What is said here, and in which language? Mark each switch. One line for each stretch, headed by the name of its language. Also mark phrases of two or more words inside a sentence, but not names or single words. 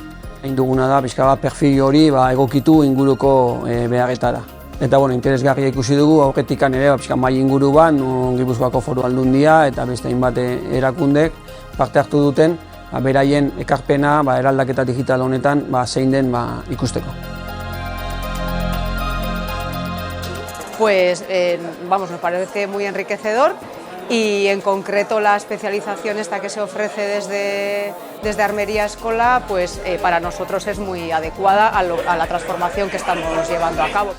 Basque: Egin duguna da pixka bat perfil hori egokitu inguruko beharretara. Eta interesgarria ikusi dugu, aurretikan ere pixka mai inguru bat, Gipuzkoako Foru Aldundia eta beste hainbat erakundek parte hartu duten, beraien ekarpena eraldaketa digital honetan zein den ikusteko.
Spanish: Pues nos parece muy enriquecedor y en concreto la especialización esta que se ofrece desde Armería Escola, pues para nosotros es muy adecuada a la transformación que estamos llevando a cabo.